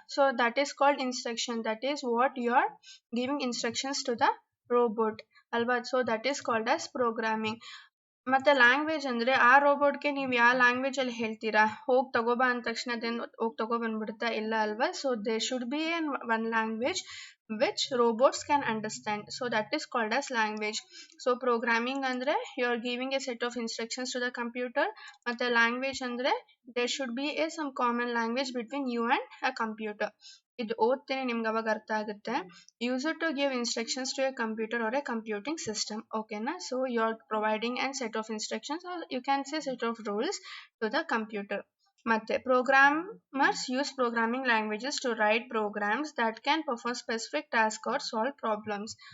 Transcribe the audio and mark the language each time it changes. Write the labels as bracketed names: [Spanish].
[English] So that is called instruction, that is what you are giving instructions to the robot ಅಲ್ವಾ. So that is called as programming. [Kannada] ಮತ್ತೆ language ಅಂದ್ರೆ ಆ ರೋಬೋಟ್ಗೆ ನೀವು ಯಾವ language ಅಲ್ಲಿ ಹೇಳ್ತೀರಾ, ಹೋಗಿ ತಗೋಬಾ ಅಂದ ತಕ್ಷಣ ಅದೇನು ಹೋಗಿ ತಗೊಬಂದ್ಬಿಡುತ್ತಾ, ಇಲ್ಲ ಅಲ್ವಾ. [English] So there should be one language which robots can understand. So that is called as language. So programming andre you are giving a set of instructions to the computer, [Kannada] ಮತ್ತೆ language andre [English] there should be some common language between you and a computer. [Kannada] ಇದು ಓದ್ತೇನೆ ನಿಮ್ಗೆ ಅವಾಗ ಅರ್ಥ ಆಗುತ್ತೆ. [English] Use it to give instructions to a computer or a computing system. ಓಕೆನಾ. So you are providing an set of instructions or you can say set of rules to the computer. ಮತ್ತೆ programmers use programming languages to write programs that can perform specific task or solve problems.